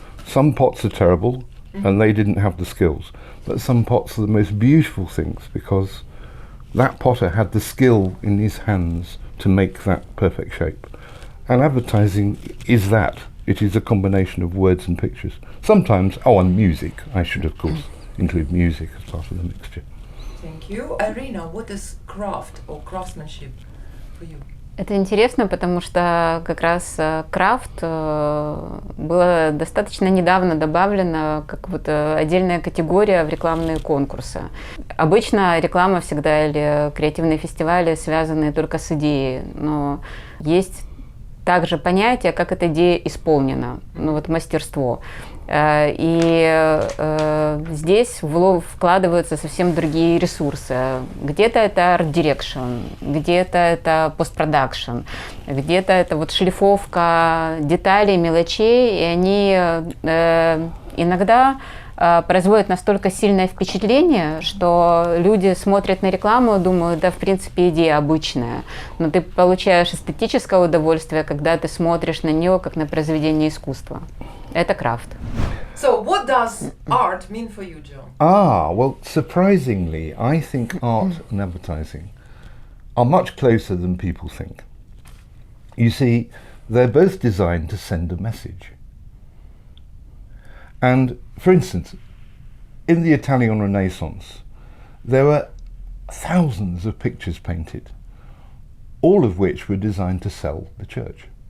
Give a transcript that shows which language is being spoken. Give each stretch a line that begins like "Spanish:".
English: Some pots are terrible, and they didn't have the skills. But some pots are the most beautiful things because that potter had the skill in his hands to make that perfect shape. And advertising is that. It is a combination of words and pictures. Sometimes, and music. I should, of course, include music as part of the mixture. Thank you. Irina, what is craft or craftsmanship for you?
Russian: Это интересно, потому что как раз крафт было достаточно недавно добавлено как вот отдельная категория в рекламные конкурсы. Обычно реклама всегда или креативные фестивали связаны только с идеей, но есть также понятие, как эта идея исполнена, мастерство. И здесь вкладываются совсем другие ресурсы. Где-то это арт-дирекшн, где-то это постпродакшн, где-то это шлифовка деталей, мелочей, и они иногда производят настолько сильное впечатление, что люди смотрят на рекламу и думают, да, в принципе, идея обычная, но ты получаешь эстетическое удовольствие, когда ты смотришь на нее как на произведение искусства. Это крафт.
English: So, what does art mean for you, John? Well, surprisingly, I think art and advertising are much closer than people think. You see, they're both designed to send a message. And, for instance, in the Italian Renaissance, there were thousands of pictures painted, all of which were designed to sell the church.